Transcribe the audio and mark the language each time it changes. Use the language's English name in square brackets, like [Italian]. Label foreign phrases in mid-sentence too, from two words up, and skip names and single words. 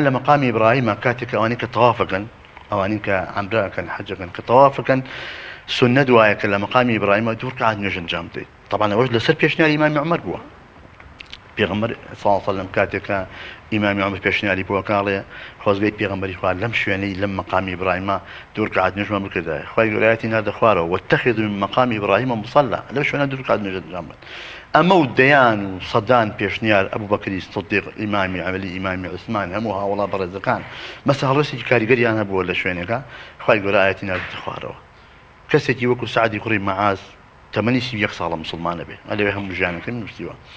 [Central Kurdish] لە مەقامی ئیبراهیم کاتێک ئەوانەی کە تەوافەکەن ئەوانەی کە عەمرەکەن حەجەکەن کە تەوافەکەن سنە دوایە کە لە مەقامی ئیبراهیمە دوو ڕکعات نوێژ ئەنجام بدەیت طبعا ئەوەش لەسەر پێشنیاری ئیمامی عومەر بووە پێغەمبەر [Arabic] صلی الله علیه و سلم [Central Kurdish] کاتێک ئیمامی عومەر پێشنیاری بۆ کاڵێ خۆزگەی پێغەمبەری خوا لەم شوێنەی لەم مەقامی ئیبراهیمە دوو ڕکعات نوێژمان بکردایە خوای گەورە ئاەتی ناردە خوارەوە [Arabic] واتخذوا من مقام ئیبراهیم مصلى [Central Kurdish] لەو شوێنە دوو ڕکعات نوێژ انجام بدەن ئەمە و دەیان و سەدان پێشنیار ئەبوو بەکری سیدیق ئیمامی عەلی ئیمامی عوسمان هەموو هاوڵا بەڕێزەکان مەسە هەڵوێستێکی کاریگەریان هەبووە لە شوێنێکە خوای گەورە ئاەتی ناردە خوارەوە کەسێکی وەکو سعدی کوڕی مەعاز تەمەنی 31 ساڵە مسلمانە بێ ئەلێ هەموو ژیانەکەی نووسیوە